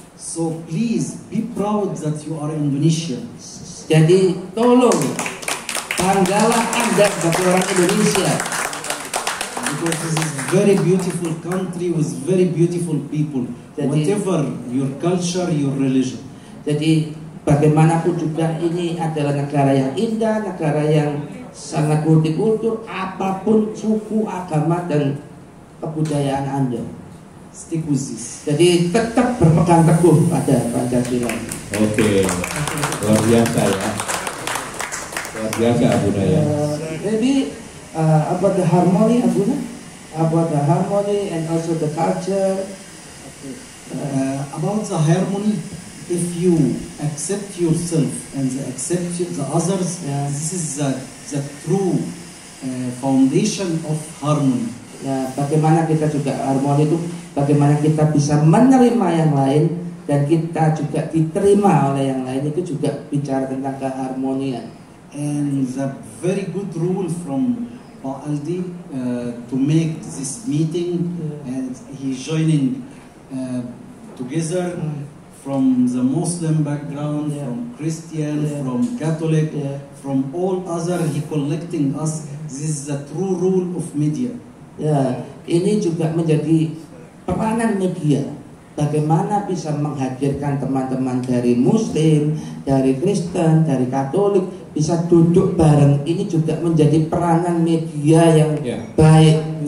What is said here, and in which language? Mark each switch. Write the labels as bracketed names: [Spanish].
[English] So please be proud that you are Indonesian. [Indonesian] Jadi tolong banggalah Anda sebagai orang Indonesia. [English] Because this is very beautiful country with very beautiful people. Whatever your culture, your religion. [Indonesian] Jadi bagaimanapun juga ini adalah negara yang indah, negara yang sangat multikultur, apapun suku, agama dan kebudayaan Anda. [English] Stick with this. [Indonesian] Jadi tetap berpegang teguh pada Pancasila. Oke, luar biasa ya. Luar biasa Abuna ya. [English] Jadi about the harmony, Abuna, about the harmony and also the culture. About the harmony, if you accept yourself and accept the others, this is the true foundation of harmony. [Indonesian] Ya, bagaimana kita juga harmoni itu, bagaimana kita bisa menerima yang lain dan kita juga diterima oleh yang lain, itu juga bicara tentang keharmonian. [English] And the very good rule from Pak Aldi to make this meeting, and he joining together from the Muslim background, from Christian, from Catholic, from all other, he collecting us. This is the true rule of media. [Indonesian] Ya, ini juga menjadi peranan media. Bagaimana bisa menghadirkan teman-teman dari Muslim, dari Kristen, dari Katolik bisa duduk bareng. Ini juga menjadi peranan media yang baik.